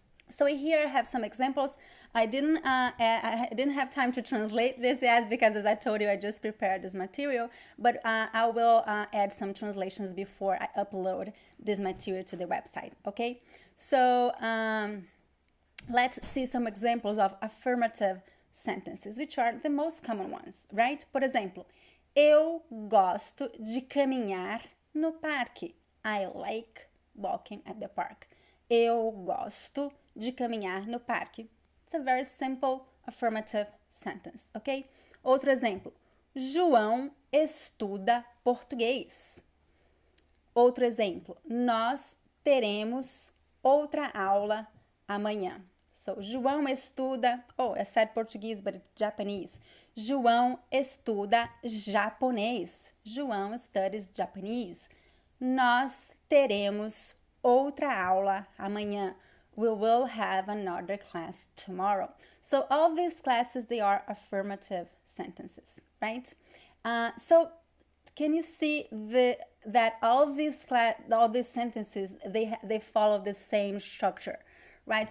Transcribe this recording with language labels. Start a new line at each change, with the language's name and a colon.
English: So here I have some examples. I didn't have time to translate this yet because, as I told you, I just prepared this material, but I will add some translations before I upload this material to the website, okay? So let's see some examples of affirmative sentences, which are the most common ones, right?
Portuguese: Por exemplo, eu gosto de caminhar no parque.
English: I like walking at the park.
Portuguese: Eu gosto de caminhar no parque.
English: It's a very simple affirmative sentence, okay?
Portuguese: Outro exemplo. João estuda português. Outro exemplo. Nós teremos outra aula amanhã.
English: So,
Portuguese: João estuda,
English: I said Portuguese, but it's Japanese.
Portuguese: João estuda japonês.
English: João studies Japanese.
Portuguese: Nós teremos outra aula amanhã.
English: We will have another class tomorrow. So all these classes, they are affirmative sentences, right? So can you see that all these sentences, they follow the same structure, right?